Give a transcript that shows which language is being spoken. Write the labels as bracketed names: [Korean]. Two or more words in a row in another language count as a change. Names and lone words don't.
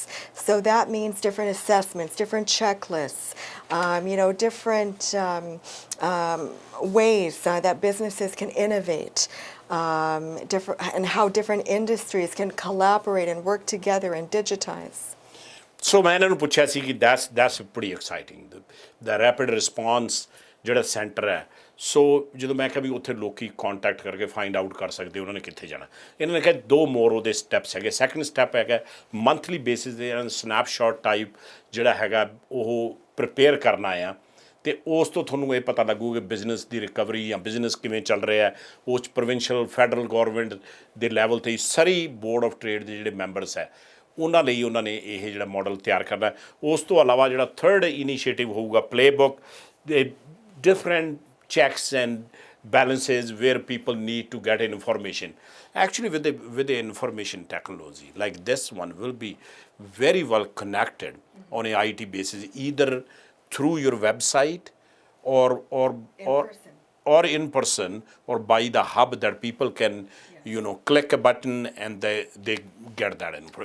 [English] So that means different assessments, different checklists, different ways that businesses can innovate. And how different industries can collaborate and work together and digitize. [Punjabi] ਸੋ ਮੈਂ ਇਹਨਾਂ ਨੂੰ ਪੁੱਛਿਆ ਸੀ ਕਿ [English] that's pretty exciting. The rapid response [Punjabi] ਜਿਹੜਾ ਸੈਂਟਰ ਹੈ, ਸੋ ਜਦੋਂ ਮੈਂ ਕਿਹਾ ਵੀ ਉੱਥੇ ਲੋਕੀ ਕੰਟੈਕਟ ਕਰਕੇ [English] find out [Punjabi] ਕਰ ਸਕਦੇ ਉਹਨਾਂ ਨੇ ਕਿੱਥੇ ਜਾਣਾ, ਇਹਨਾਂ ਨੇ ਕਿਹਾ 2 ਮੋਰ ਉਹਦੇ ਸਟੈਪਸ ਹੈਗੇ। [English] second step [Punjabi] ਹੈਗਾ [English] monthly basis [Punjabi] 'ਤੇ [English] snapshot type [Punjabi] ਜਿਹੜਾ ਹੈਗਾ ਉਹ ਪ੍ਰਿਪੇਅਰ ਕਰਨਾ ਆ, ਅਤੇ ਉਸ ਤੋਂ ਤੁਹਾਨੂੰ ਇਹ ਪਤਾ ਲੱਗੂਗਾ ਕਿ ਬਿਜ਼ਨਸ ਦੀ ਰਿਕਵਰੀ ਜਾਂ ਬਿਜ਼ਨਸ ਕਿਵੇਂ ਚੱਲ ਰਿਹਾ। ਉਸ 'ਚ [English] provincial federal government [Punjabi] ਦੇ ਲੈਵਲ 'ਤੇ ਸਰੀ ਬੋਰਡ ਆਫ ਟਰੇਡ ਦੇ ਜਿਹੜੇ ਮੈਂਬਰਸ ਹੈ ਉਹਨਾਂ ਲਈ ਉਹਨਾਂ ਨੇ ਇਹ ਜਿਹੜਾ ਮਾਡਲ ਤਿਆਰ ਕਰਨਾ। ਉਸ ਤੋਂ ਇਲਾਵਾ ਜਿਹੜਾ [English] third initiative ਹੋਊਗਾ playbook, ਦੇ different checks and balances where people need to get information. Actually with the information technology like this one will be very well connected on a IT basis. Either through your website or in person or by the hub that people can click a button and they get that info?